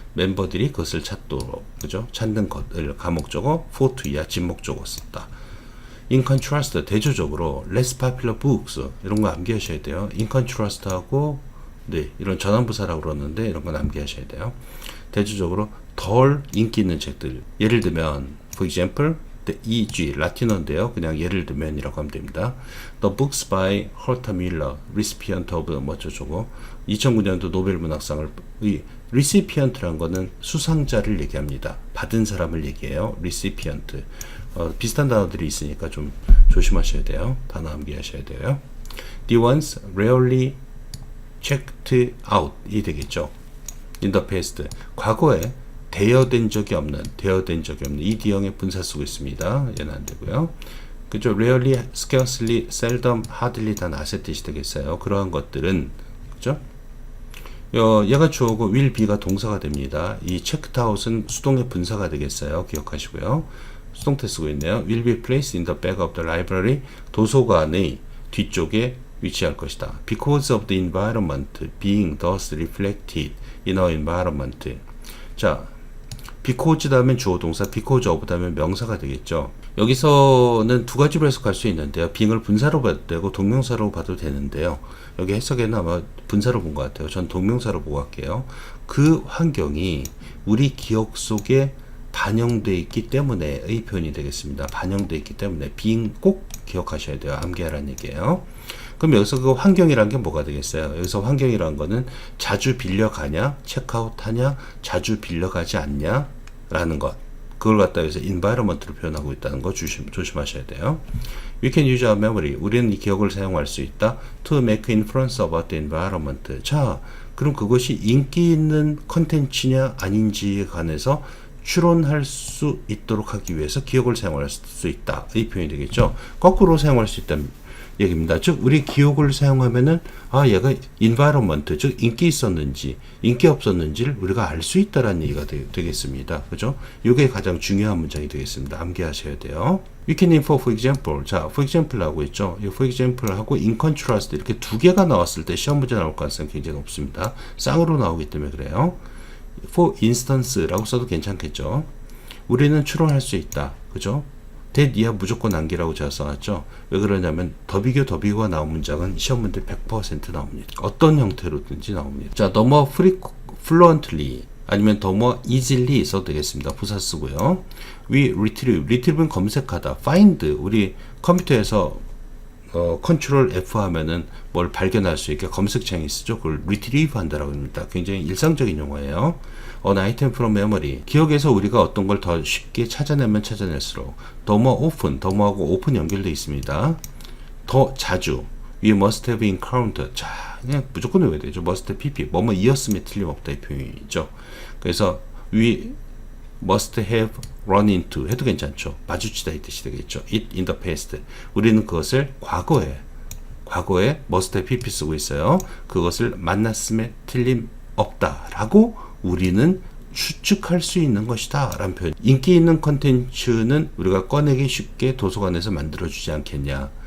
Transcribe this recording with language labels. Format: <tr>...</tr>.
<ko>멤버들이 그것을 찾도록, 그죠? 찾는 것을 가목적어 for to야 진목적어 썼다.</ko> <en>in contrast</en> <ko>대조적으로</ko> <en>less popular books</en> <ko>이런 거 암기하셔야 돼요. in contrast하고 네, 이런 전환부사라고 그러는데 이런 건 암기하셔야 돼요. 대조적으로 덜 인기 있는 책들. 예를 들면</ko> <en>for example E.G.</en> <ko>라틴어인데요. 그냥 예를 들면이라고 하면 됩니다.</ko> <en>The books by Herta Miller, recipient of</en> <ko>뭐저저고 2009년도 노벨 문학상을 이 recipient라는 거는 수상자를 얘기합니다. 받은 사람을 얘기해요. recipient. 비슷한 단어들이 있으니까 좀 조심하셔야 돼요. 단어 암기하셔야 돼요.</ko> <en>The ones rarely checked out</en> <ko>이 되겠죠.</ko> <en>In the past.</en> <ko>과거에 대여된 적이 없는 이 D형의 분사 쓰고 있습니다. 얘는 안 되고요. 그죠?</ko> <en>rarely, scarcely, seldom, hardly</en> <ko>다 not의 뜻이 되겠어요. 그러한 것들은 그죠? 얘가 주어고 will be가 동사가 됩니다. 이 checked out은 수동의 분사가 되겠어요. 기억하시고요. 수동태 쓰고 있네요.</ko> <en>will be placed in the back of the library.</en> <ko>도서관의 뒤쪽에 위치할 것이다.</ko> <en>because of the environment being thus reflected in our environment.</en> <ko>자, because 다음엔 주어 동사, because of 다음엔 명사가 되겠죠. 여기서는 두 가지로 해석할 수 있는데요. being을 분사로 봐도 되고 동명사로 봐도 되는데요. 여기 해석에는 아마 분사로 본 것 같아요. 전 동명사로 보고 할게요. 그 환경이 우리 기억 속에 반영되어 있기 때문에의 표현이 되겠습니다. 반영되어 있기 때문에 being 꼭 기억하셔야 돼요. 암기하라는 얘기예요. 그럼 여기서 그 환경이란 게 뭐가 되겠어요? 여기서 환경이란 거는 자주 빌려가냐, 체크아웃하냐, 자주 빌려가지 않냐 라는 것. 그걸 갖다 여기서 environment로 표현하고 있다는 거 조심하셔야 돼요.</ko> <en>We can use our memory.</en> <ko>우리는 이 기억을 사용할 수 있다.</ko> <en>To make influence about the environment.</en> <ko>자, 그럼 그것이 인기 있는 컨텐츠냐 아닌지에 관해서 추론할 수 있도록 하기 위해서 기억을 사용할 수 있다. 이 표현이 되겠죠. 거꾸로 사용할 수 있다는 얘기입니다. 즉 우리 기억을 사용하면은 얘가 environment, 즉 인기 있었는지 인기 없었는지를 우리가 알 수 있다라는 얘기가 되겠습니다. 그죠? 이게 가장 중요한 문장이 되겠습니다. 암기하셔야 돼요.</ko> <en>We can infer for example.</en> <ko>자, for example 하고 있죠. 이 for example 하고 in contrast 이렇게 두 개가 나왔을 때 시험 문제 나올 가능성이 굉장히 높습니다. 쌍으로 나오기 때문에 그래요. For instance라고 써도 괜찮겠죠. 우리는 추론할 수 있다. 그죠? that 이하 무조건 암기라고 제가 써놨죠. 왜 그러냐면 더비교가 나온 문장은 시험 문제 100% 나옵니다. 어떤 형태로든지 나옵니다. 자,</ko> <en>the more fluently</en> <ko>아니면</ko> <en>the more easily</en> <ko>써도 되겠습니다. 부사 쓰고요.</ko> <en>we retrieve</en> <ko>는 검색하다. find 우리 컴퓨터에서 컨트롤 F 하면은 뭘 발견할 수 있게 검색창이 쓰죠. 그걸 retrieve 한다라고 합니다. 굉장히 일상적인 용어예요.</ko> <en>An item from memory.</en> <ko>기억에서 우리가 어떤 걸 더 쉽게 찾아내면 찾아낼수록</ko> <en>the more often,</en> <ko>the more하고 open 연결되어 있습니다. 더 자주.</ko> <en>We must have encountered.</en> <ko>자, 그냥 무조건 외워야 되죠.</ko> <en>must have pp.</en> <ko>뭐뭐 이었음에 틀림없다 이 표현이죠. 그래서</ko> <en>we must have run into</en> <ko>해도 괜찮죠. 마주치다 이 뜻이 되겠죠.</ko> <en>it in the past.</en> <ko>우리는 그것을 과거에 must have pp 쓰고 있어요. 그것을 만났음에 틀림없다라고 우리는 추측할 수 있는 것이다 라는 표현. 인기 있는 컨텐츠는 우리가 꺼내기 쉽게 도서관에서 만들어주지 않겠냐.</ko>